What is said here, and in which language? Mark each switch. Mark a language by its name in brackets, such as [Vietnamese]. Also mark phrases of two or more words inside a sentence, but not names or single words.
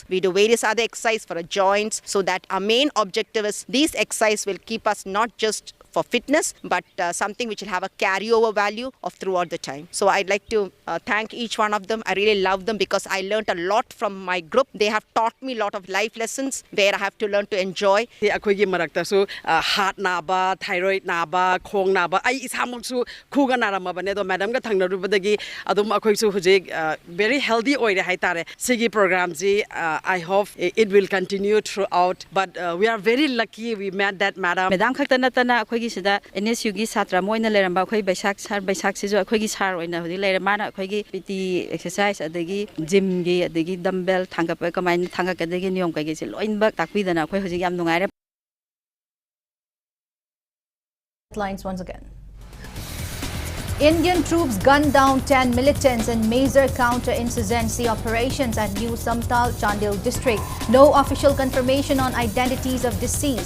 [English] We do various other exercise for our joints. So that our main objective is these exercises will keep us not just for fitness, but something which will have a carryover value of throughout the time. So I'd like to thank each one of them. I really love them because I learned a lot from my group. They have taught me a lot of life lessons where I have to learn to enjoy. [Manipuri] ꯑꯩꯈꯣꯏꯒꯤ ꯃꯔꯛꯇꯁꯨ heart ꯅꯥꯕ, thyroid ꯅꯥꯕ, ꯈꯣꯡ ꯅꯥꯕ ꯑꯩ ꯏꯁꯥꯃꯛꯁꯨ ꯈꯨꯒ ꯅꯥꯔꯝꯃꯕꯅꯦ ꯑꯗꯣ ꯃꯦꯗꯝꯒ ꯊꯪꯅꯔꯨꯕꯗꯒꯤ ꯑꯗꯨꯝ ꯑꯩꯈꯣꯏꯁꯨ ꯍꯧꯖꯤꯛ [English] very healthy [Manipuri] ꯑꯣꯏꯔꯦ ꯍꯥꯏꯇꯥꯔꯦ. ꯁꯤꯒꯤ ꯄ꯭ꯔꯣꯒ꯭ꯔꯥꯝꯁꯤ [English] I hope it will continue throughout, but we are very lucky we met that madam. [Manipuri] Madam khakta natana akhoi sida NSU gi satra moina leramba akhoi Baisak sijo akhoi sar oina hodi lere mana akhoi gi [English] PT exercise [Manipuri] adagi gym gi adagi dumbbell thangap kamai thangak adagi niyom kai gi se loinbak takpidana akhoi hoji yam nungaire. [English] Lines once again. Indian troops gunned down 10 militants in major counterinsurgency operations at New Samtal, Chandil district. No official confirmation on identities of deceased.